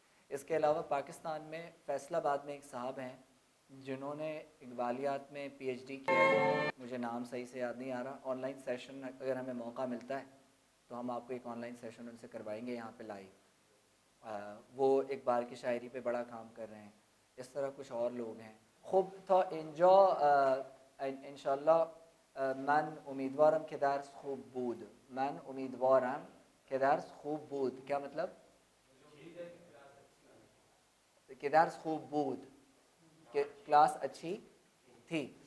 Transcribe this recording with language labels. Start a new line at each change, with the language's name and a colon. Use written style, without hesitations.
Urdu: اس کے علاوہ پاکستان میں فیصل آباد میں ایک صاحب ہیں جنہوں نے اقبالیات میں پی ایچ ڈی کیا ہے. مجھے نام صحیح سے یاد نہیں آ رہا. آن لائن سیشن اگر ہمیں موقع ملتا ہے تو ہم آپ کو ایک آن لائن سیشن ان سے کروائیں گے یہاں پہ لائیو. وہ ایک بار کی شاعری پہ بڑا کام کر رہے ہیں. اس طرح کچھ اور لوگ ہیں.
Persian: خوب تا اینجا انشاءاللہ من امیدوارم که درس خوب بود. من امیدوارم که درس خوب بود.
Urdu: کیا مطلب؟
Persian: کہ درس خوب بود،
Urdu: کہ کلاس اچھی تھی.